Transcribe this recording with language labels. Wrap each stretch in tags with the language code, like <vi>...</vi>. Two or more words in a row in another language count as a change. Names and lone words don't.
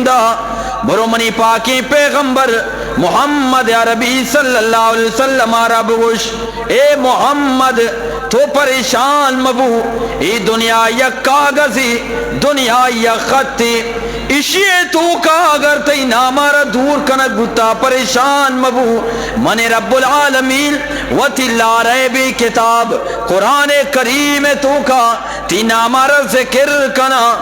<bal>دا برو منی پاکی پیغمبر محمد عربی</bal> <ar>صلی اللہ علیہ وسلم</ar> <bal>ربوش اے محمد تو پریشان مبو ای دنیا یک کاغذی دنیا یک خطی اشیے تو کا اگر تی نامارا دور کنک بتا پریشان مبو من رب العالمین و تی لا ریبی کتاب قرآن کریم تو کا تی نامارا ذکر کنا</bal>